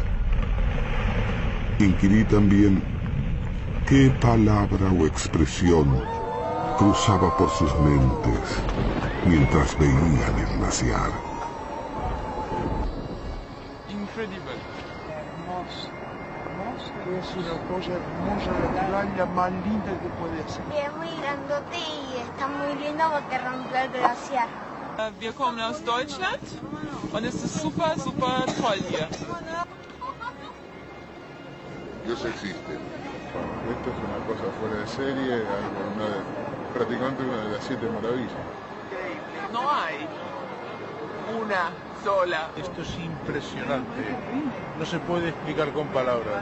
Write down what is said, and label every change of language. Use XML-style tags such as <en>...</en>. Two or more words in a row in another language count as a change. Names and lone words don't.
<es>Inquirí también qué palabra o expresión cruzaba por sus mentes mientras veían el glaciar. Incredible. Es una cosa hermosa, la playa más linda que puede ser. Y es muy grandote y está muy lindo porque rompió el glaciar.</es> <de>Wir kommen aus Deutschland und es ist super, super toll hier.</de> <es>Dios existe. Esto es una cosa fuera de serie, prácticamente una de las 7 maravillas. No hay una sola. Esto es impresionante. No se puede explicar con palabras.</es>